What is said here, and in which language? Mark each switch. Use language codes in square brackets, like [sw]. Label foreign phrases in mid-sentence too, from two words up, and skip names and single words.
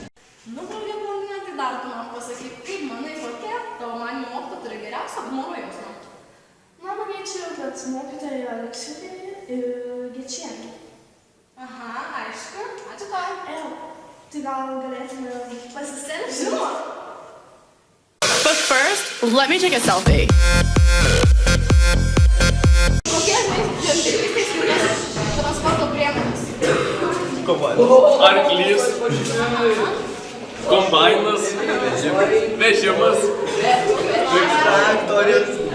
[lt] Nu, draugė blondinė, tai dar tu man pasakyk, kaip manai, kokia tavo manymu mokytoja turi geriausią humoro jausmą? Na, manyčiau, kad mokytojai Aleksiūtė ir Gečienė. Aha, aišku. Ačiū tau. Tai gal galėtume pasistelti? Žinoma. [en] But first, let me take a selfie. [lt] Kokie žemdirbystės skirtos transporto priemonės? Arklys. Kombainas. Vežimas. Traktorius.